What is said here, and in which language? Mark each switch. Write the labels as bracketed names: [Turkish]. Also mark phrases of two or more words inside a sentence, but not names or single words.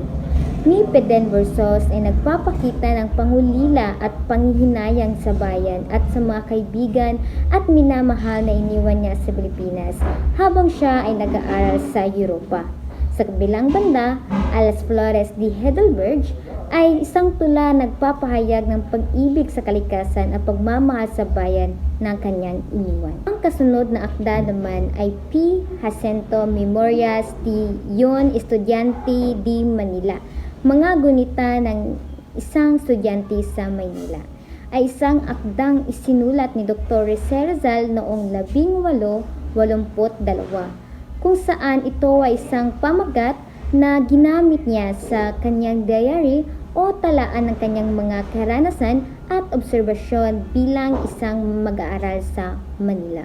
[Filipino] Mi Peden versus ay nagpapakita ng pangulila at panghihinayang sa bayan at sa mga kaibigan at minamahal na iniwan niya sa Pilipinas habang siya ay nag-aaral sa Europa. Sa kabilang banda, Las Flores de Heidelberg ay isang tula nagpapahayag ng pag-ibig sa kalikasan at pagmamahal sa bayan ng kanyang iniwan. Ang kasunod na akda naman ay P. Jacinto Memorias de un Estudiante de Manila, mga gunita ng isang estudyante sa Maynila, ay isang akdang isinulat ni Dr. Jose Rizal noong 1882, kung saan ito ay isang pamagat na ginamit niya sa kanyang diary o talaan ng kanyang mga karanasan at obserbasyon bilang isang mag-aaral sa Manila.